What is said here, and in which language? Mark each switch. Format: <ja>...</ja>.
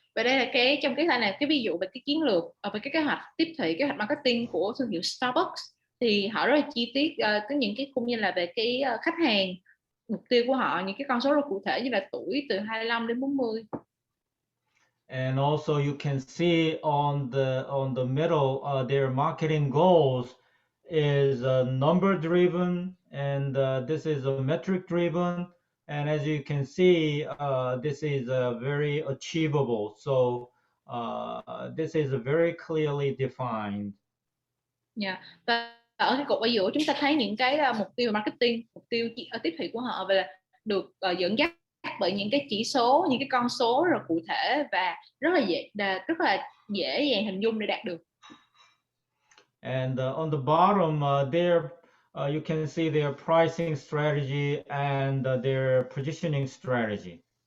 <vi>Và đây là trong cái này cái ví dụ về cái chiến lược về cái kế hoạch tiếp thị, kế hoạch marketing của thương hiệu Starbucks thì họ rất là chi tiết có những cái cũng như là về cái khách hàng mục tiêu của họ, những cái con số rất cụ thể như là tuổi từ 25 đến 40.</vi> <en>And also you can see on the middle their marketing goals is number driven, and this is a metric driven, and as you can see this is very achievable. So this is very clearly defined. Yeah.</en> <vi>Và ở cái cột ở giữa chúng ta thấy những cái mục tiêu marketing, mục tiêu tiếp thị của họ và được dẫn dắt bởi những cái chỉ số, những cái con số rất cụ thể và rất là dễ dàng hình dung để đạt được.</vi> <en>And on the bottom there you can see their pricing strategy and their positioning strategy.</en>